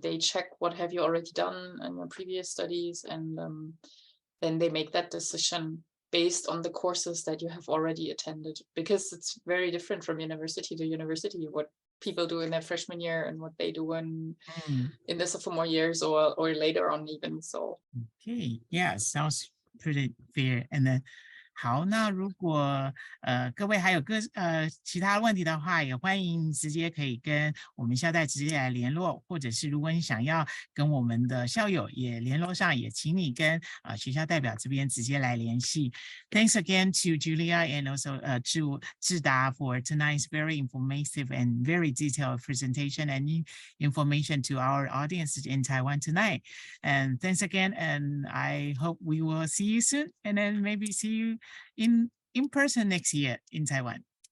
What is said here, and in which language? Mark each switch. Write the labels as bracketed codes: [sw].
[en] They check what have you already done in your previous studies, and then they make that decision based on the courses that you have already attended, because it's very different from university to university what people do in their freshman year and what they do in the sophomore years or later on even. So okay, yeah, sounds pretty fair. And then [zh] 好，那如果各位还有其他问题的话，也欢迎直接可以跟我们校代直接来联络，或者是如果你想要跟我们的校友也联络上，也请你跟学校代表这边直接来联系。 [en] Thanks again to Julia and also to Zhida for tonight's very informative and very detailed presentation and information to our audience in Taiwan tonight. And thanks again, and I hope we will see you soon, and then maybe see you in person next year in Taiwan.